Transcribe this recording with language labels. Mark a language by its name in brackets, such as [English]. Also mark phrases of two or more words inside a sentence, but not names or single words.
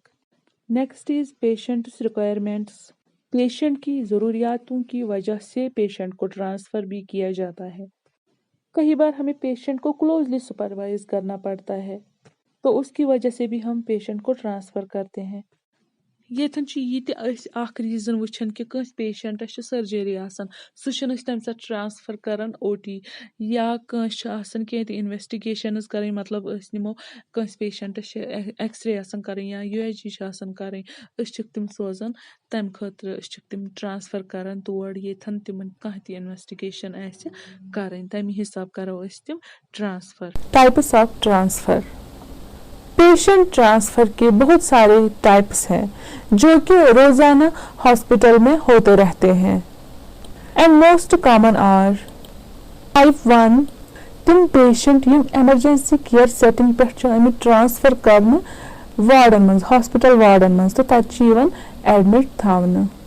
[English] next is patients requirements. [Hindi] पेशेंट की ज़रूरियातों की वजह से पेशेंट को ट्रांसफ़र भी किया जाता है। कई बार हमें पेशेंट को [English] closely supervise [Hindi] करना पड़ता है, तो उसकी वजह से भी हम पेशेंट को ट्रांसफ़र करते हैं। [Kashmiri] येथन यह रीजन वुचन कि कंस पेशेंटस सर्जरी आसान, सह तम साथ ट्रांसफर करान ओटी, या कंस कह इन्वेस्टिगेशन कर, मतलब निमो कंस पेशेंटस एक्सरे आसान कर या UHG आसान कर, तम सोजान तम खतर तम ट्रांसफर करान तोड़ येथन तिमन कह ती इन्वेस्टिगेशन आसि कर, तमे हिसाब करो तम ट्रांसफर। [English] types of transfer. [Hindi] पेशेंट ट्रांसफ़र के बहुत सारे टाइप्स हैं जो कि रोज़ाना हॉस्पिटल में होते रहते हैं, [English] and most common are. [Kashmiri] टाइप 1 तम पेशेंट यम [English] emergency care setting [Kashmiri] पे ट्रांसफ़र करने वार्डन मज, हॉस्पिटल वार्डन मज, तो तक एडमिट थावना।